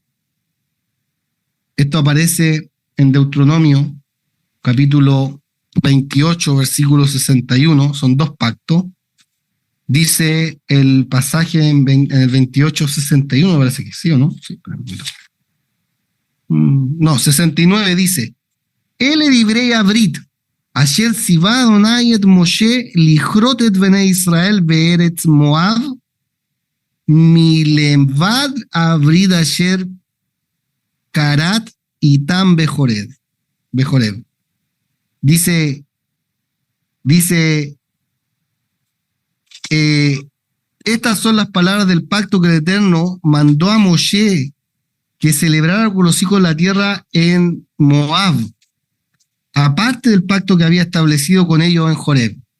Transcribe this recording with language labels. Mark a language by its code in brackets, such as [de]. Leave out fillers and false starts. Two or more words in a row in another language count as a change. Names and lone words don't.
[es] Esto aparece en Deuteronomio, capítulo 28, versículo 61, son dos pactos. Dice el pasaje en el 28:61, parece que sí o no. Sí, no, 69 dice: [he] אלה דברי הברית אשר צוה אדני את משה לכרת את בני ישראל בארץ מואב מלבד הברית אשר כרת אתם בחרב. [es] Dice, estas son las palabras del pacto que el Eterno mandó a Moshe que celebrara con los hijos de la tierra en Moab, aparte del pacto que había establecido con ellos en Joreb.